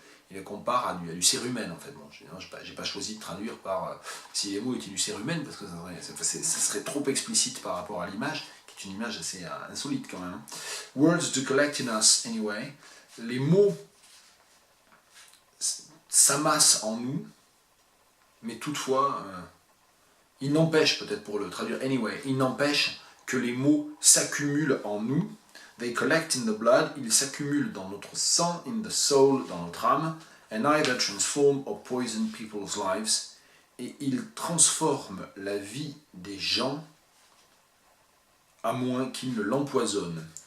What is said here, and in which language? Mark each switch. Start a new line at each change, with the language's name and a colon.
French: Il le compare à du cérumen en fait. Bon, j'ai pas choisi de traduire par si les mots étaient du cérumen parce que ça serait trop explicite par rapport à l'image, qui est une image assez insolite quand même.
English: Words to collect in us, anyway.
French: Les mots s'amassent en nous, mais toutefois, il n'empêche, peut-être pour le traduire anyway, il n'empêche que les mots s'accumulent en nous. They collect in the blood, ils s'accumulent dans notre sang, in the soul, dans notre âme, and either transform or poison people's lives, et ils transforment la vie des gens à moins qu'ils ne l'empoisonnent.